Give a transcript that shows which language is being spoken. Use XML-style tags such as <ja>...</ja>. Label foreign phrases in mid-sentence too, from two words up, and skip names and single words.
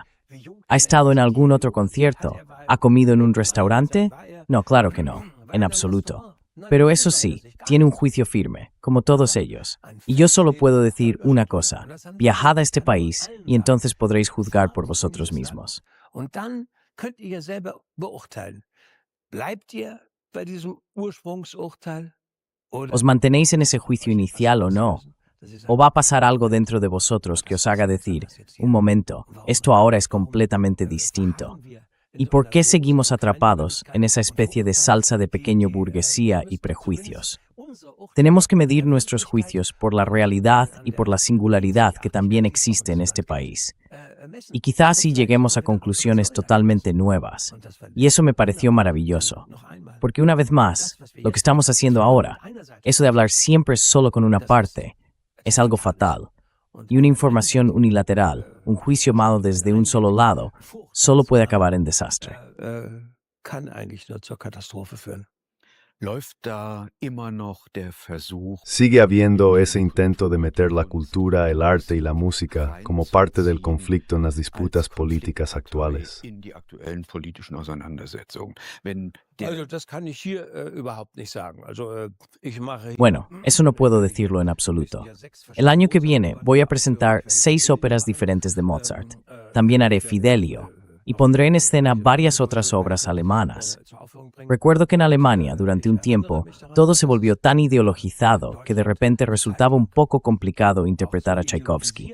<es>¿Ha estado en algún otro concierto? ¿Ha comido en un restaurante? No, claro que no, en absoluto. Pero eso sí, tiene un juicio firme, como todos ellos. Y yo solo puedo decir una cosa, viajad a este país y entonces podréis juzgar por vosotros mismos.</es> <de>Und dann könnt ihr selber beurteilen. Bleibt ihr bei diesem Ursprungsurteil? Oder</de> <es>¿Os mantenéis en ese juicio inicial o no? ¿O va a pasar algo dentro de vosotros que os haga decir, un momento, esto ahora es completamente distinto? ¿Y por qué seguimos atrapados en esa especie de salsa de pequeño burguesía y prejuicios? Tenemos que medir nuestros juicios por la realidad y por la singularidad que también existe en este país. Y quizá así lleguemos a conclusiones totalmente nuevas. Y eso me pareció maravilloso. Porque una vez más, lo que estamos haciendo ahora, eso de hablar siempre solo con una parte, es algo fatal. Y una información unilateral, un juicio malo desde un solo lado, solo puede acabar en desastre.</es> <de>kann eigentlich nur zur Katastrophe führen. Läuft da immer noch der Versuch,</de> <es>Sigue habiendo ese intento de meter la cultura, el arte y la música como parte del conflicto en las disputas políticas actuales?</es> <de>in die aktuellen politischen Auseinandersetzungen? Wenn der Also, das kann ich hier, überhaupt nicht sagen. Also, ich mache</de> <es>Bueno, eso no puedo decirlo en absoluto. El año que viene voy a presentar 6 óperas diferentes de Mozart. También haré Fidelio y pondré en escena varias otras obras alemanas. Recuerdo que en Alemania, durante un tiempo, todo se volvió tan ideologizado que de repente resultaba un poco complicado interpretar a Tchaikovsky.</es>